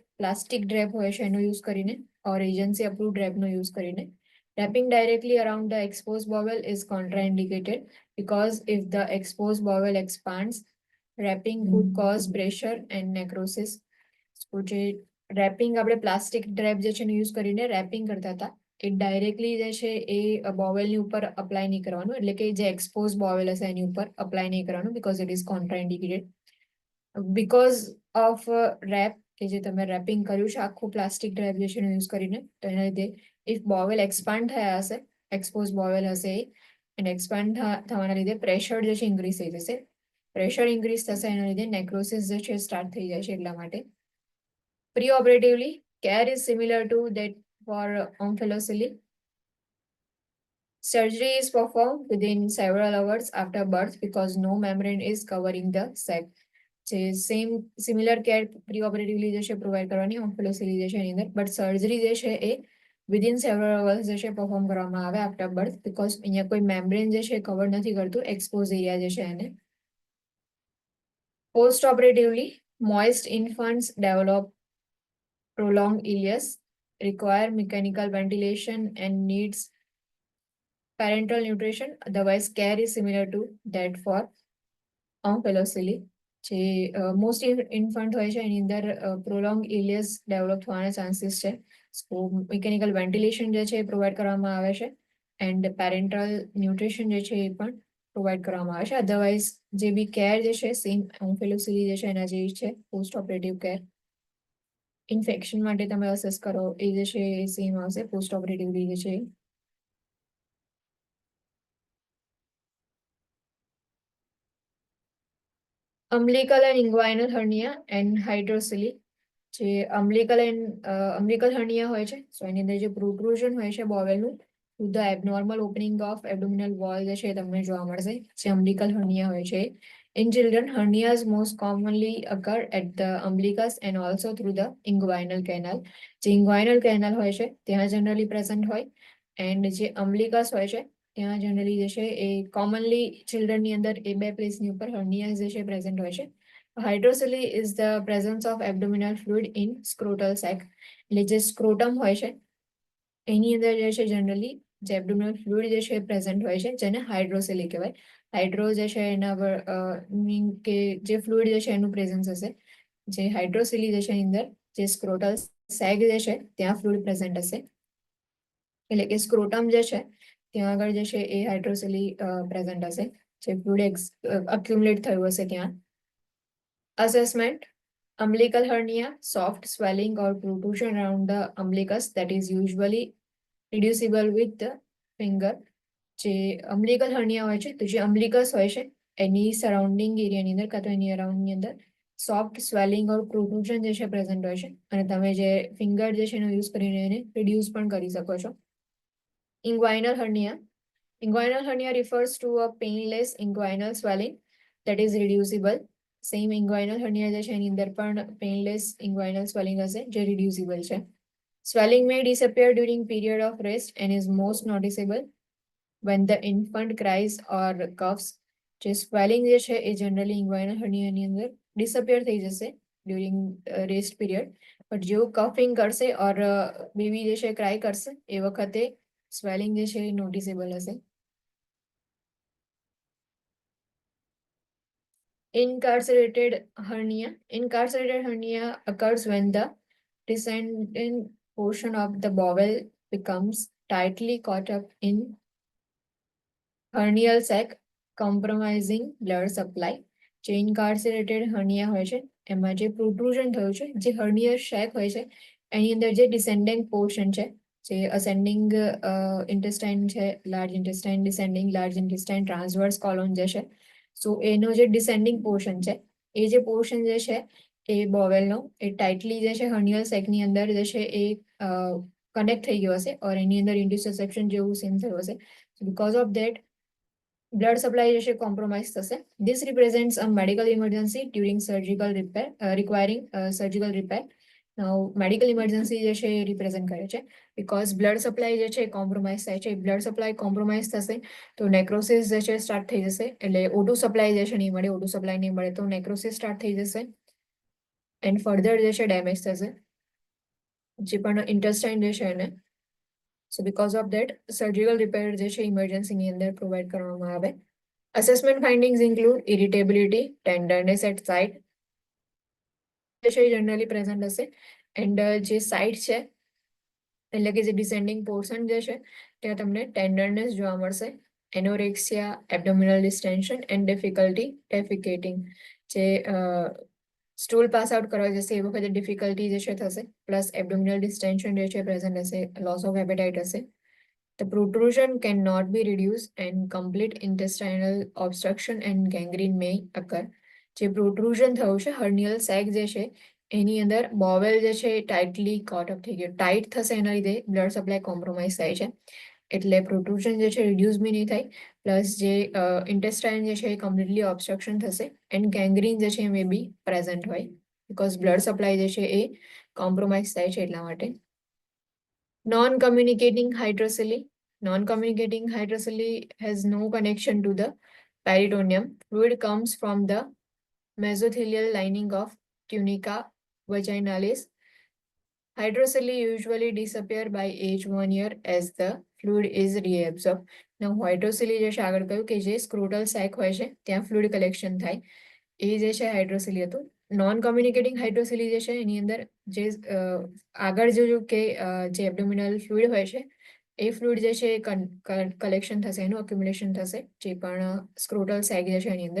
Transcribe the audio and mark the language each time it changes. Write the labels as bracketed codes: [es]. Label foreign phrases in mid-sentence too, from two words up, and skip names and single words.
[en] plastic drape [gu] હોય છે એનો યુઝ કરીને [en] or agency approve [gu] ડ્રેપનો યુઝ કરીને. [en] Wrapping directly around the exposed bowel is contraindicated because if the exposed bowel expands, wrapping could cause pressure and necrosis. [gu] So જે રેપિંગ આપણે [en] plastic drape [gu] જે છે એનો યુઝ કરીને રેપિંગ કરતા હતા એ ડાયરેક્ટલી જે છે એ બોવેલની ઉપર અપ્લાય નહીં કરવાનું, એટલે કે જે [en] expose bowel [gu] હશે એની ઉપર અપ્લાય નહીં કરવાનું [en] because it is contraindicated. because of wrap [gu] કે જે તમે રેપિંગ કર્યું છે આખું [en] plastic drape [gu] જે છે એનો યુઝ કરીને, તો એના લીધે [en] if bowel expand [gu] થયા હશે, [en] expose bowel [gu] હશે અને એક્સપાન્ડ થવાના લીધે પ્રેશર જે છે ઇન્ક્રીઝ થઈ જશે. [en] pressure increase [gu] થશે એના લીધે નેક્રોસિસ જે છે સ્ટાર્ટ થઈ જાય છે એટલા માટે. [en] Pre-operatively, care is similar to that for omphalocele. Surgery is performed within several hours after birth because no membrane is covering the sac. [gu] જે [en] same similar care preoperatively [gu] જે છે પ્રોવાઈડ કરવાની ઓમ્ફેલોસિલી જે છે એની અંદર, [en] but surgery [gu] જે છે એ [en] within several hours [gu] જે છે પરફોર્મ કરવામાં આવે [en] after birth, because [gu] અહીંયા કોઈ મેમ્બ્રેન જે છે કવર નથી કરતું [en] expose area [gu] જે છે એને. [en] post operatively moist infants develop prolonged ileus, require mechanical ventilation and needs parental nutrition. Otherwise, care is similar to that for omphalocele. [gu] જે [en] most infant [gu] હોય છે એની અંદર [en] prolong ileus develop [gu] થવાના ચાન્સીસ છે. [en] so mechanical ventilation [gu] જે છે એ પ્રોવાઈડ કરવામાં આવે છે [en] and parental nutrition [gu] જે છે એ પણ પ્રોવાઈડ કરવામાં આવે છે. અધરવાઇઝ જે બી કેર જે છે સેમ ઓમ્ફેલોસિલી જે છે એના જેવી છે [en] post operative care. [gu] ઇન્ફેક્શન માટે તમે અસેસ કરો એ જે છે એ સેમ આવશે [en] post operatively [gu] જે છે. [en] umbilical and inguinal hernia and hydrocele. [gu] જે [en] umbilical hernia [gu] હોય છે સો એની અંદર જે પ્રોટ્રુઝન હોય છે બોવેલનું [en] through the abnormal opening of abdominal wall [gu] જે છે તમને જોવા મળશે, જે [en] umbilical hernia [gu] હોય છે. [en] In children, hernias most commonly occur at the umbilicus and also through the inguinal canal. [gu] જે [en] inguinal canal [gu] હોય છે ત્યાં [en] generally present [gu] હોય એન્ડ જે umbilicus હોય છે ત્યાં જનરલી જે છે એ કોમનલી ચિલ્ડ્રનની અંદર એ બે પ્લેસની ઉપર hernias જે છે પ્રેઝન્ટ હોય છે. [en] Hydrocele is the presence of abdominal fluid in scrotal sac. [gu] એટલે જે સ્ક્રોટમ હોય છે એની અંદર જે છે જનરલી જે [en] abdominal fluid [gu] જે છે પ્રેઝન્ટ હોય છે જેને હાઇડ્રોસેલી કહેવાય. હાઇડ્રો જે છે એના મીન કે જે ફ્લુઇડ જે છે એનું પ્રેઝન્સ હશે. જે હાઇડ્રોસેલી જે છે એની અંદર જે [en] scrotal sac [gu] જે છે ત્યાં [en] fluid present [gu] હશે, એટલે કે સ્ક્રોટમ જે છે ત્યાં આગળ જે છે એ [en] hydrocele present [gu] હશે, જે [en] fluid accumulate [gu] થયું હશે ત્યાં. [en] Assessment: umbilical hernia, soft swelling or protrusion around the umbilicus that is usually reducible with the finger. [gu] જે [en] umbilical hernia [gu] હોય છે તો જે umbilicus હોય છે એની સરાઉન્ડિંગ એરિયાની અંદર કાં તો એની અરાઉન્ડની અંદર [en] soft swelling or protrusion [gu] જે છે પ્રેઝન્ટ હોય છે અને તમે જે ફિંગર જે છે એનો યુઝ કરીને એને રિડ્યુસ પણ કરી શકો છો. [en] Inguinal hernia. Inguinal hernia refers to a painless inguinal swelling that is reducible. same inguinal hernia [gu] જે છે એની અંદર પણ [en] painless inguinal swelling [gu] હશે જે રિડ્યુસિબલ છે. [en] સ્વેલિંગ may disappear during period of rest and is most noticeable when the infant cries or coughs. [gu] જે સ્વેલિંગ જે છે એ જનરલી ઇન્ગ્વાઇનલ હર્નિયાની અંદર ડિસઅપિયર થઈ જશે [en] during rest period, but [gu] જેવું કફિંગ કરશે [en] or baby [gu] જે છે ક્રાય કરશે એ વખતે સ્વેલિંગ જે છે એ નોટિસેબલ હશે. [en] Incarcerated hernia. Incarcerated hernia occurs when the descending portion of the bowel becomes tightly caught up in hernial sac, compromising blood supply. [gu] જે [en] incarcerated hernia [gu] હોય છે એમાં જે પ્રોટ્રુઝન થયું છે, જે હર્નિયર શેક હોય છે એની અંદર જે [en] descending portion [gu] છે, જે [en] ascending intestine, large intestine, descending large intestine, transverse colon [gu] જે છે, સો એનો જે [en] descending portion [gu] છે એ જે પોર્શન જે છે એ બોવેલનો એ ટાઇટલી જે છે હર્નિયલ સેકની અંદર જે છે એ કનેક્ટ થઈ ગયો હશે ઓર એની અંદર ઇન્ટ્યુસેપ્શન જેવું સેમ થયું હશે. [en] because of that blood supply [gu] જે છે કોમ્પ્રોમાઇઝ થશે. [en] This represents a medical emergency during surgical repair, requiring surgical repair. Now medical emergency [gu] જે છે એ રિપ્રેઝન્ટ કરે છે બીકોઝ [en] blood supply [gu] જે છે કોમ્પ્રોમાઇઝ થાય છે. [en] blood supply [gu] કોમ્પ્રોમાઇઝ થશે તો નેક્રોસિસ જે છે સ્ટાર્ટ થઈ જશે, એટલે [en] O2 supply [gu] જે છે નહીં મળે, [en] O2 supply [gu] નહીં મળે તો નેક્રોસિસ સ્ટાર્ટ થઈ જશે [en] and further [gu] જે છે ડેમેજ થશે જે પણ ઇન્ટેસ્ટાઇન જે છે એને. [en] So because of that, surgical repair [gu] જે છે ઇમરજન્સીની અંદર પ્રોવાઈડ કરવામાં આવે. [en] Assessment findings include irritability, tenderness at site [gu] જે છે [en] generally present [gu] હશે એન્ડ જે સાઇટ છે એટલે કે જે [en] descending portion [gu] જે છે ત્યાં તમને ટેન્ડરનેસ જોવા મળશે, [en] anorexia, abdominal distension and difficulty defecating. [gu] જે [en] stool pass out [gu] કરવા જશે એ વખતે ડિફિકલ્ટી જે છે થશે, [en] plus abdominal distension [gu] જે છે પ્રેઝન્ટ હશે, [en] loss of appetite [gu] હશે. [en] The protrusion cannot be reduced and complete intestinal obstruction and gangrene may occur. જે પ્રોટ્રુઝન થયું છે હર્નિયલ સેક જે છે એની અંદર બોવેલ જે છે tightly caught up થઈ ગયો, ટાઈટ થશે એના લીધે blood supply compromise થાય છે એટલે પ્રોટ્રુઝન જે છે રિડ્યુસ બી નહીં થાય, પ્લસ જે ઇન્ટેસ્ટાઇન જે છે એ completely obstruction થશે and gangrene જે છે એ may be present હોય, because blood supply જે છે એ કોમ્પ્રોમાઇઝ થાય છે એટલા માટે. Non-communicating hydrocele. Non-communicating hydrocele has no connection to the peritoneum. Fluid comes from the mesothelial lining of tunica vaginalis. Hydrocele usually disappear by age 1 year as the fluid is reabsorbed. Now, hydrocele [gu] જે છે આગળ કહ્યું કે જે [en] scrotal sac [gu] હોય છે ત્યાં [en] fluid collection [gu] થાય, એ જે છે હાઇડ્રોસિલી હતું. [en] non communicating hydrocele [gu] જે છે એની અંદર જે આગળ જોયું કે જે [en] abdominal fluid [gu] હોય છે એ ફ્લુઇડ જે છે એ કલેક્શન થશે, એનું અક્યુમ્યુલેશન થશે, જે પણ [en] scrotal sac [gu] જે છે એની અંદર.